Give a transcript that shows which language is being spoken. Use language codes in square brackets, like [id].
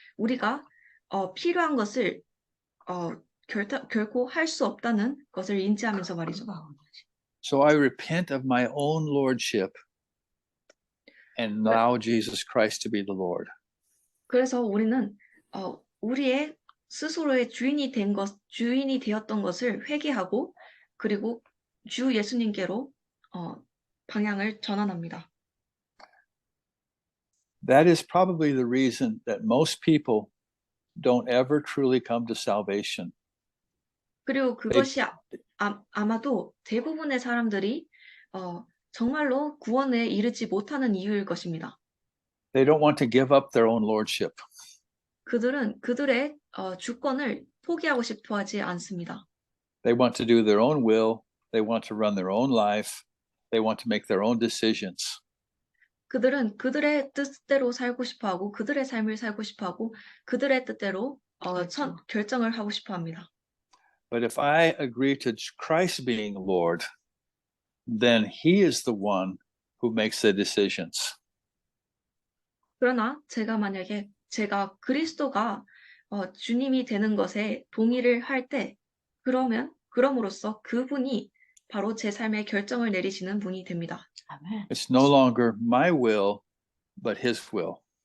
[ko] 우리가 필요한 것을 결코 할 수 없다는 것을 인지하면서 말이죠. [en] So I repent of my own lordship and allow Jesus Christ to be the Lord. [ko] 그래서 우리는 우리의 스스로의 주인이 되었던 것을 회개하고 그리고 주 예수님께로 방향을 전환합니다. [en] That is probably the reason that most people don't ever truly come to salvation. [ko] 그리고 그것이 아마도 대부분의 사람들이 정말로 구원에 이르지 못하는 이유일 것입니다. [en] They don't want to give up their own lordship. [ko] 그들은 그들의 주권을 포기하고 싶어 하지 않습니다. [en] They want to do their own will. They want to run their own life. They want to make their own decisions. [ko] 그들은 그들의 뜻대로 살고 싶어 하고 그들의 삶을 살고 싶어 하고 그들의 뜻대로 결정을 하고 싶어 합니다. [en] But if I agree to Christ being Lord, then He is the one who makes the decisions. [ko] 그러나 만약에 제가 그리스도가 주님이 되는 것에 동의를 할 때 그럼으로써 그분이 바로 제 삶의 결정을 내리시는 분이 됩니다. [en] It's no longer my will, but His will.